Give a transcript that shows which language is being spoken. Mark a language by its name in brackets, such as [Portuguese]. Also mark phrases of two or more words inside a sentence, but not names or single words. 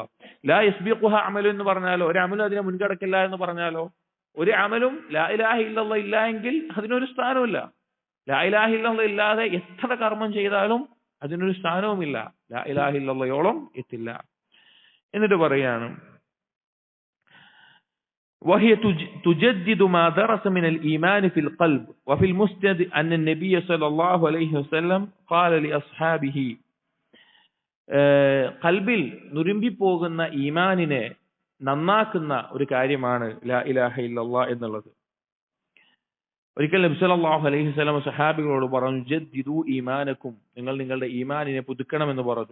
[Arabic] لا يسبقها عمل [Malayalam] എന്ന് പറഞ്ഞാലോ, ഒരു അമലും അതിനെ മുൻകടക്കില്ല എന്ന് പറഞ്ഞാലോ, ഒരു അമലും [Arabic] لا إله إلا الله [Malayalam] ഇല്ല എങ്കിൽ അതിനൊരു സ്ഥാനവുമില്ല. [Arabic] لا إله إلا الله [Malayalam] ഇല്ലാതെ എത്ര കർമ്മം ചെയ്താലും അതിനൊരു സ്ഥാനവുമില്ല, [Arabic] لا إله إلا الله [Malayalam] എത്തില്ല. എന്നിട്ട് പറയാണ് [Arabic] وهي تجدد ما درس من الإيمان في القلب. وفي المسند أن النبي صلى الله عليه وسلم قال لأصحابه [Malayalam] ഖൽബിൽ നുരുമ്പി പോകുന്ന ഈമാനിനെ നന്നാക്കുന്ന ഒരു കാര്യമാണ് [Arabic] لا إله إلا الله [Malayalam] എന്നുള്ളത്. ഒരിക്കൽ നബി [Arabic] صلى الله عليه وسلم [Malayalam] സഹാബികളോട് പറഞ്ഞു, [Arabic] جددوا إيمانكم, [Malayalam] നിങ്ങൾ നിങ്ങളുടെ ഈമാനിനെ പുതുക്കണമെന്ന് പറഞ്ഞു.